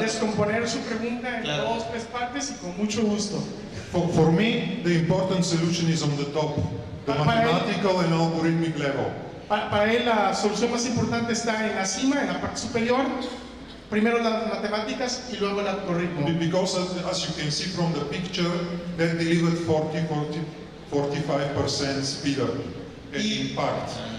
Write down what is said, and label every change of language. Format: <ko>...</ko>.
<es>descomponer su pregunta en Claro. 2, 3 partes y con mucho gusto.</es> <en>for me, the important solution is on the top, the mathematical and algorithmic level.</en> <es>Para él la solución más importante está en la cima, en la parte superior. Primero las matemáticas y luego el algoritmo.</es> <en>Because as you can see from the picture, they delivered 45% speed up and impact.</en>